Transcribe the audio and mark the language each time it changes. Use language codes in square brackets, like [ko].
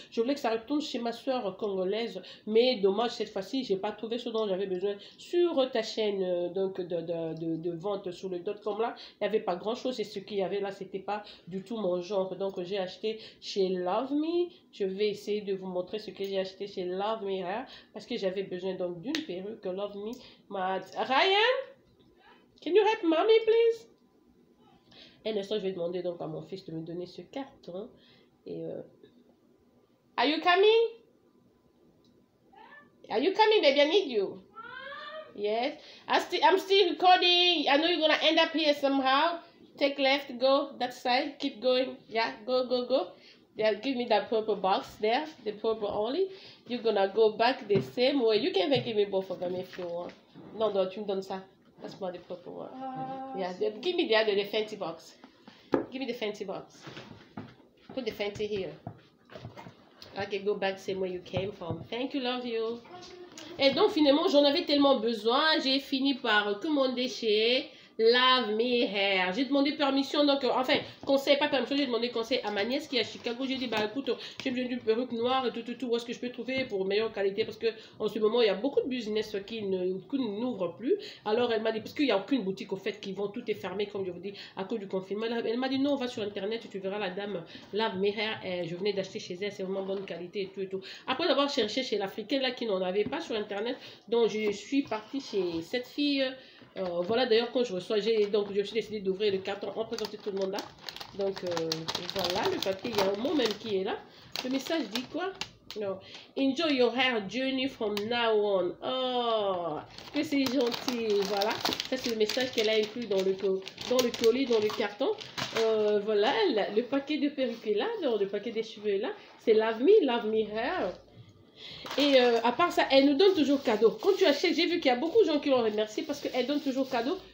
[fr] Je voulais que ça retourne chez ma soeur congolaise. Mais dommage, cette fois-ci, j'ai pas trouvé ce dont j'avais besoin sur ta chaîne donc de vente sur le .com là. Il n'y avait pas grand-chose et ce qu'il y avait là, c'était pas du tout mon genre. Donc, j'ai acheté chez Love Me. Je vais essayer de vous montrer ce que j'ai acheté chez Love Me Hair parce que j'avais besoin donc d'une perruque. [en] Love Me. Ryan, can you help mommy, please? [fr] Un instant, je vais demander donc à mon fils de me donner ce carton. [en] Et are you coming? Are you coming, baby? I need you. Yes. I'm still recording. I know you're gonna end up here somehow. Take left, go that side, keep going. Yeah, go. Yeah, give me that purple box there, the purple only. You're gonna go back the same way. You can even give me both of them if you want. No, [fr] tu me donnes ça. [en] That's not the purple one. Yeah, give me the other, the fancy box. Give me the fancy box. Put the fancy here. Okay, go back the same way you came from. Thank you, love you. [fr] Et donc, finalement, j'en avais tellement besoin. J'ai fini par commander chez Love Me Hair. J'ai demandé permission, donc, enfin, conseil, pas permission, j'ai demandé conseil à ma nièce qui est à Chicago. J'ai dit, écoute, j'ai besoin d'une perruque noire et tout, où est-ce que je peux trouver pour meilleure qualité? Parce que en ce moment, il y a beaucoup de business qui n'ouvrent plus. Alors, elle m'a dit, parce qu'il n'y a aucune boutique, au fait, qui vend, tout est fermé, comme je vous dis, à cause du confinement. Elle m'a dit, non, on va sur Internet, tu verras la dame Love Me Hair. Je venais d'acheter chez elle, c'est vraiment bonne qualité et tout. Après avoir cherché chez l'Africaine, là, qui n'en avait pas sur Internet, donc je suis partie chez cette fille. Voilà, d'ailleurs, quand je reçois, je suis décidé d'ouvrir le carton en présentant tout le monde là. Donc, voilà, le papier, il y a un mot même qui est là. Le message dit quoi? [en] No. Enjoy your hair journey from now on. [fr] Oh, que c'est gentil. Voilà. Ça, c'est le message qu'elle a inclus dans le colis, dans le carton. Voilà. Le paquet de perruques est là. Le paquet des cheveux est là. C'est Love Me Hair. Et à part ça, elle nous donne toujours cadeau. Quand tu achètes, j'ai vu qu'il y a beaucoup de gens qui l'ont remercié parce qu'elle donne toujours cadeau.